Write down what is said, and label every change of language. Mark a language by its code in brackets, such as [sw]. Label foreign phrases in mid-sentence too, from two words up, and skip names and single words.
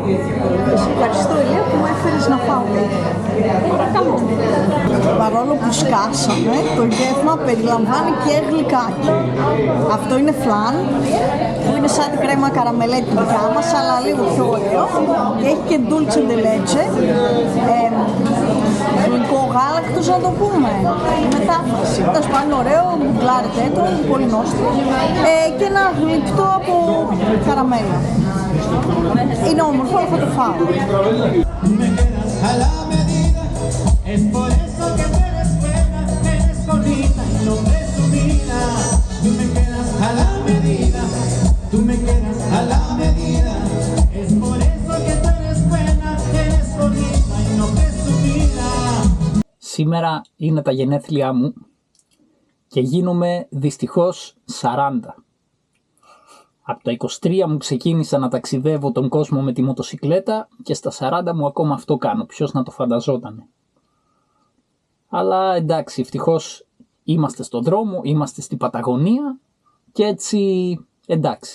[el] Και σε ευχαριστώ, Ηλία, που με έφερες να φάω. Παρακαλώ. Παρόλο που σκάσαμε, το γεύμα περιλαμβάνει και γλυκάκι. Αυτό είναι φλάν, που είναι σαν την κρέμα καραμελέτη δικιά μας, αλλά λίγο πιο ωραίο. Και έχει και [es] dulce de leche, [el] γλυκό γάλακτος να το πούμε, μετάφραση. Τέλος πάντων ωραίο, μπουκλάρετε το, πολύ νόστιμο, και ένα γλυκτό από καραμέλα. Είναι όμορφο, αλλά θα το φάω. [es] Es por eso que tú eres buena, eres bonita y no presumida. Tú me quedas a la medida, tú me quedas a la medida. Es por eso que tú eres buena, eres bonita y no presumida. [el] Σήμερα είναι τα γενέθλιά μου και γίνομαι δυστυχώς 40. Από τα 23 μου ξεκίνησα να ταξιδεύω τον κόσμο με τη μοτοσικλέτα και στα 40 μου ακόμα αυτό κάνω. Ποιος να το φανταζότανε. Αλλά εντάξει, ευτυχώς είμαστε στον δρόμο, είμαστε στην Παταγωνία και έτσι εντάξει.